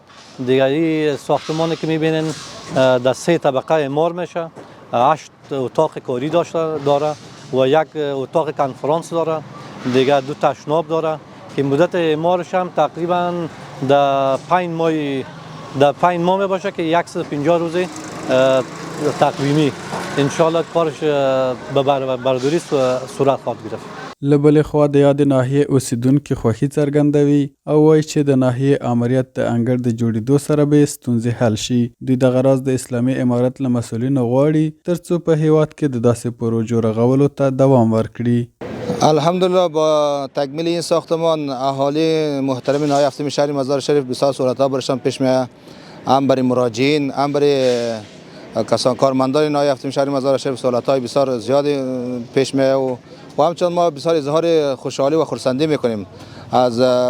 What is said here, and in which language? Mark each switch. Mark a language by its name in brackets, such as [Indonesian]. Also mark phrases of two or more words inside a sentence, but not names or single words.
[Persian] دیگه این ساختمانی که میبینین در 3 طبقه اعمار میشه، 8 اتاق کاری داره و یک اتاق کنفرانس داره، دیگه 2 تشناب داره که مدت اعمارش هم تقریبا در 5 ماه میباشه که 150 روزی تقویمی انشالله کارش به برداری صورت خواهد گرفت. [Pashto] له بلې خوا د یادې ناحیې اوسیدونکي خوښي څرګندوي او وایي چې د ناحیې امریت د انګړ د جوړېدو سره به ستونزې حل شي. دوی دغه راز د اسلامي امارت له مسؤلینو غواړي ترڅو په هیواد کې د داسې پروژو رغولو ته دوام ورکړي. [Persian] الحمدلله با تکمیل این ساختمان اهالی محترم ناحیه هفتم شهر مزار شریف بسیار سهولت‌ها برشان پیش میاد، هم برای مراجعین هم برای کسان کارمندان ناحیه هفتم شهر مزار شریف سهولت‌های بسیار زیادی پیش میاد و همچنین ما بسیار اظهار خوشحالی و خرسندی میکنیم از